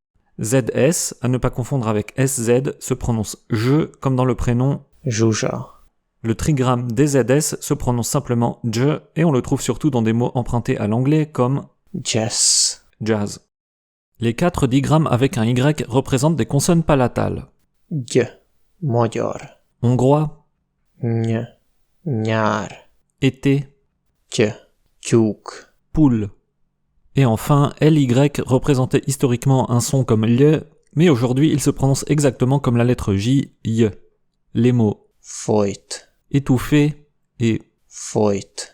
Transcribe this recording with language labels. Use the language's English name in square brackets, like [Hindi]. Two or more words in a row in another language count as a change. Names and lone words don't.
[French] ZS, à ne pas confondre avec SZ, se prononce je comme dans le prénom. zsuzsa, Le trigramme DZS se prononce simplement je et on le trouve surtout dans des mots empruntés à l'anglais comme jazz, jazz. Les 4 digrammes avec un Y représentent des consonnes palatales. [Hungarian] gy, magyar, [French] Hongrois, [Hungarian] ny, nyár, [French] été, [Hungarian] tyúk, [French] poule. Et enfin, LY représentait historiquement un son comme LY, mais aujourd'hui il se prononce exactement comme la lettre J, Y. Les mots [Hungarian] folyt, [French] étouffé et [Hungarian] folyt,